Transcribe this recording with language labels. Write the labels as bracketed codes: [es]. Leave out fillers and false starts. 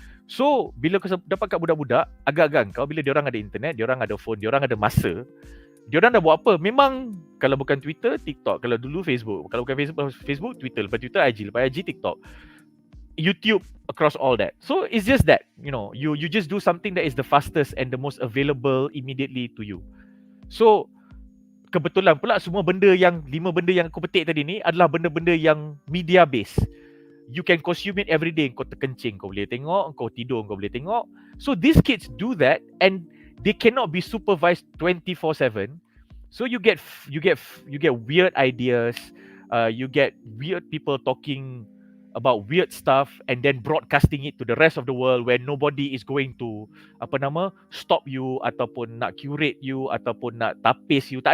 [ms] So bila kau dapat kat budak-budak, agak-agak kau, bila diorang ada internet, diorang ada phone, diorang ada masa, diorang dah buat apa? Memang kalau bukan Twitter, TikTok. Kalau dulu Facebook, kalau bukan Facebook, Twitter. Lepas Twitter, IG. Lepas IG, TikTok, YouTube, [en] across all that. So it's just that, you know, you just do something that is the fastest and the most available immediately to you. So [ms] kebetulan pula semua benda yang 5 benda yang aku petik tadi ni adalah benda-benda yang media based. [en] You can consume it every day. [ms] Kau terkencing, kau boleh tengok. Kau tidur, kau boleh tengok. [en] So these kids do that and they cannot be supervised 24/7. So you get weird ideas. You get weird people talking about weird stuff and then broadcasting it to the rest of the world where nobody is going to stop you [ms] ataupun nak [en] curate you ataupun nak tapis you.